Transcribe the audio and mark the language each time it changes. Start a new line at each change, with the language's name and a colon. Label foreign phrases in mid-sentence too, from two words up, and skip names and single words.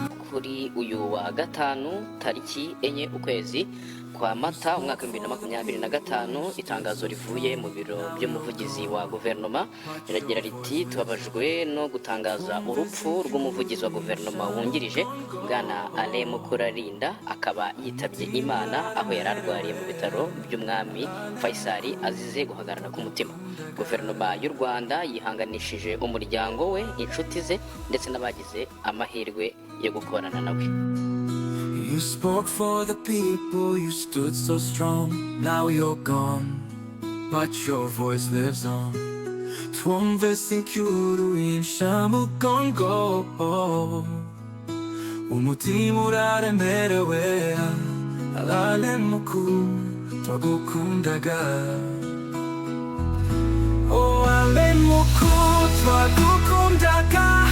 Kinyarwanda: Kuri uyu wa gatanu, tariki enye ukwezi kwa Mata, umwaka w'ibihumbi bibiri na makumyabiri na gatanu, itangazo rivuye mu biro by'umuvugizi wa guverinoma riragira riti, "Tubabajwe no gutangaza urupfu rw'umuvugizi wa guverinoma wungirije, Bwana Alain Mukurarinda, akaba yitabye Imana aho yari arwariye mu bitaro by'Umwami Faisal azize guhagarara k'umutima. Guverinoma y'u Rwanda yihanganishije umuryango we, inshuti ze, ndetse n'abagize amahirwe yo gukorana nawe."
English: You spoke for the people, you stood so strong. Now you're gone, but your voice lives on.
Kinyarwanda: Twumve sinkuru inshamugongo. Umutima uraremerewe, Alain Mukuru, twagukundaga. Oh, Alain Mukuru, twagukundaga.